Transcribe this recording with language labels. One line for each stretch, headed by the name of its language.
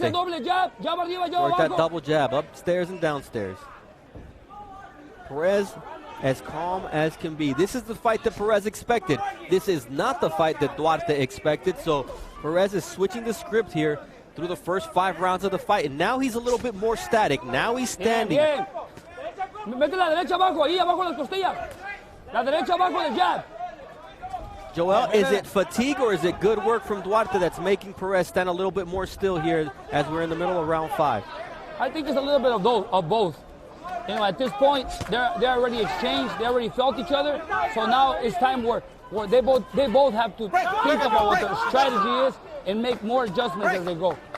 English: Work that double jab, upstairs and downstairs. Perez as calm as can be. This is the fight that Perez expected. This is not the fight that Duarte expected. So Perez is switching the script here through the first 5 rounds of the fight. And now he's a little bit more static. Now he's standing.
Spanish: Bien. Mete la derecha abajo, ahí abajo las costillas. La derecha abajo del jab.
English: Joel, is it fatigue or is it good work from Duarte that's making Perez stand a little bit more still here as we're in the middle of round 5? I think it's a little bit of both. You know, at this point, they're already exchanged. They already felt each other. So now it's time where they both have to think about what their strategy is and make more adjustments as they go.